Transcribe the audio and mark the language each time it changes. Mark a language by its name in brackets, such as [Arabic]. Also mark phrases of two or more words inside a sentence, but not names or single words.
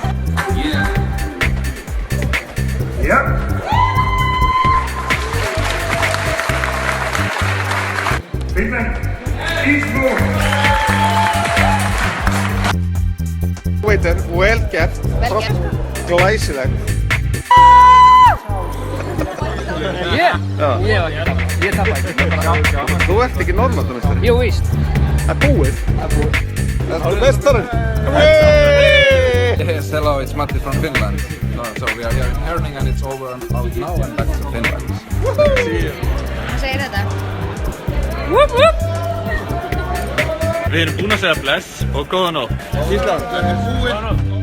[Icelandic] Waiter, vel gert. Vel gert. Glæsilegt. Ég tappa ekki. Þú ert ekki Norðurlandamestari. Jú, víst. Það er búið. Það er mestarinn. [English] Yes, hello, it's Matti from Finland. So we are here in Herning and it's over and out now and back to Finland. [Icelandic] Hvað segir þetta? Whoop, whoop. Við erum búin að segja bless og góða nótt. Ísland, þetta er búinn.